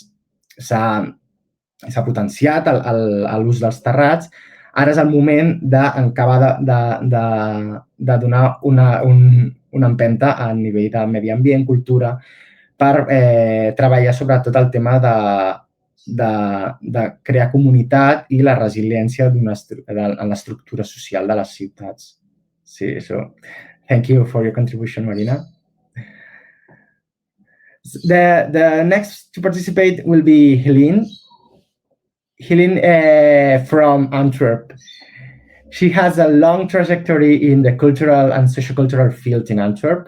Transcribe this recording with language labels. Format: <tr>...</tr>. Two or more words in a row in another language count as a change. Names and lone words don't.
<ca>s'ha potenciat l'ús dels terrats, ara és el moment d'acabar de donar una empenta a nivell de medi ambient, cultura, per treballar sobretot el tema de crear comunitat i la resiliència en l'estructura social de les ciutats. Sí,</ca> <en>so thank you for your contribution, Marina. The next to participate will be Helene. Helene from Antwerp. She has a long trajectory in the cultural and sociocultural field in Antwerp.</en>